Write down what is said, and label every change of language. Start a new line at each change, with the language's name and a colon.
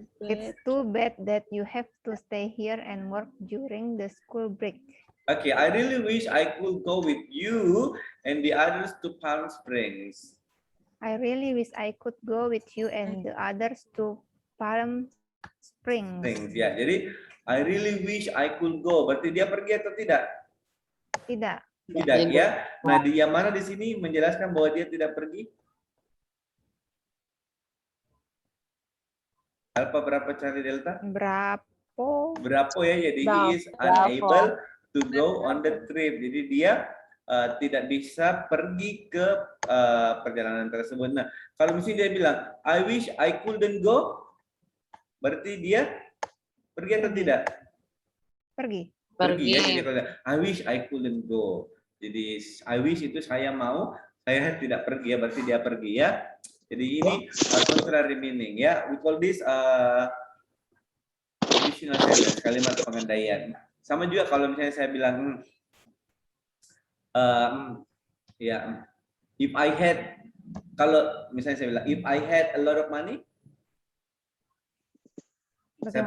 English: It's too bad that you have to stay here and work during the school break. okay. I really wish I could go with you and the others to Palm Springs. I really wish I could go with you and the others to Palm Springs. Things ya.
Indonesian: Jadi
English: I really wish I could go.
Indonesian: Berarti dia pergi atau tidak? Tidak. Tidak ya. Nah, di yang mana di sini menjelaskan bahwa dia tidak pergi? Alpha berapa cari delta? Berapa? Berapa ya? Jadi
English: he is
Indonesian: Berapa.
English: unable to go on the trip.
Indonesian: Jadi dia tidak bisa pergi ke perjalanan tersebut. Nah, kalau misalnya dia bilang
English: I wish I couldn't go,
Indonesian: berarti dia pergi atau tidak? Pergi. Pergi ya. Pergi. Jadi kalau
English: I wish I couldn't go.
Indonesian: Jadi
English: I wish
Indonesian: itu saya mau, saya tidak pergi ya, berarti dia pergi ya. Jadi ini
English: contrary meaning ya. We call this conditional sentence,
Indonesian: kalimat pengandaian. Sama juga kalau misalnya saya bilang ya,
English: if I had,
Indonesian: kalau misalnya saya bilang
English: if I had a lot of money,
Indonesian: saya